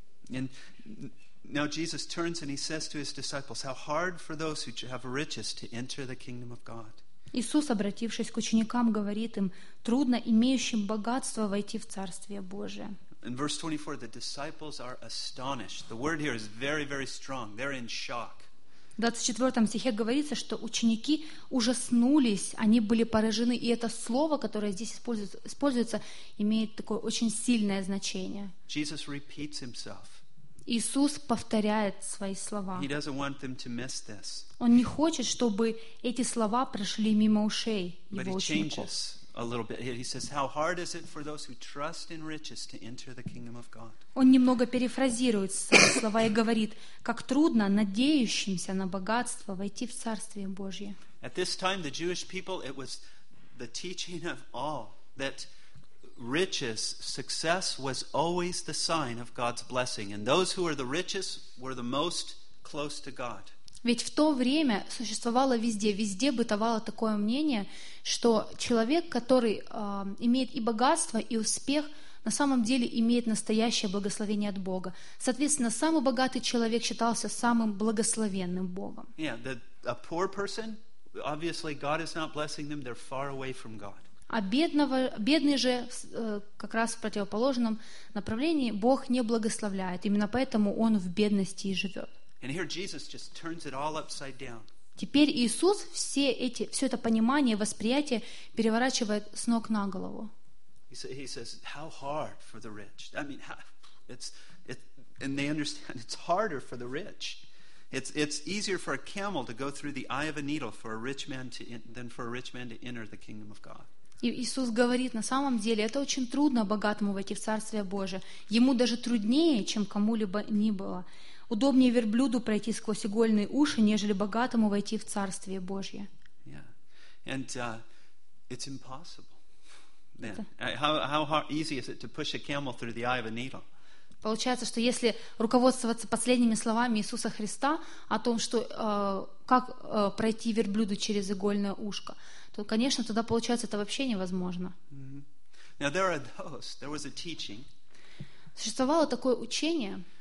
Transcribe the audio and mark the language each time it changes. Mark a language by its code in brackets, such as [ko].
[en] And now Jesus turns and he says to his disciples, how hard for those who have riches to enter the kingdom of God. [ru] Иисус, обратившись к ученикам, говорит им: трудно имеющим богатство войти в Царствие Божие. [en] In verse 24, the disciples are astonished. The word here is very, very strong. They're in shock. [ru] В 24 стихе говорится, что ученики ужаснулись, они были поражены, и это слово, которое здесь используется, имеет такое очень сильное значение. [en] Jesus repeats himself. [ru] Иисус повторяет свои слова. [en] He doesn't want them to miss this. [ru] Он не хочет, чтобы эти слова прошли мимо ушей его учеников. [en] But he changes. A little bit. He says, "How hard is it for those who trust in riches to enter the kingdom of God?" [ru] Он немного перефразирует свои слова и говорит, как трудно надеющимся на богатство войти в Царствие Божье. [en] At this time, the Jewish people, it was the teaching of all that riches, success was always the sign of God's blessing, and those who were the richest were the most close to God. [ru] Ведь в то время существовало везде, везде бытовало такое мнение, что человек, который имеет и богатство, и успех, на самом деле имеет настоящее благословение от Бога. Соответственно, самый богатый человек считался самым благословенным Богом. [en] Yeah, a poor person, obviously God is not blessing them, they're far away from God. [ru] А бедный же, как раз в противоположном направлении, Бог не благословляет. Именно поэтому он в бедности и живет. [en] And here Jesus just turns it all upside down. [ru] Теперь Иисус все это понимание, восприятие переворачивает с ног на голову. [en] He says, how hard for the rich. I mean, and they understand it's harder for the rich. It's easier for a camel to go through the eye of a needle for a rich man than for a rich man to enter the kingdom of God. [ru] И Иисус говорит, на самом деле, это очень трудно богатому войти в Царствие Божие. Ему даже труднее, чем кому-либо ни было. Удобнее верблюду пройти сквозь игольные уши, нежели богатому войти в Царствие Божье. [en] Yeah. And it's impossible. Yeah. How easy is it to push a camel through the eye of a needle? [ru] Получается, что если руководствоваться последними словами Иисуса Христа о том, что как пройти верблюду через игольное ушко, то, конечно, тогда получается это вообще невозможно. [en] Mm-hmm. Now there are those. There was a teaching. [ru] Существовало такое учение.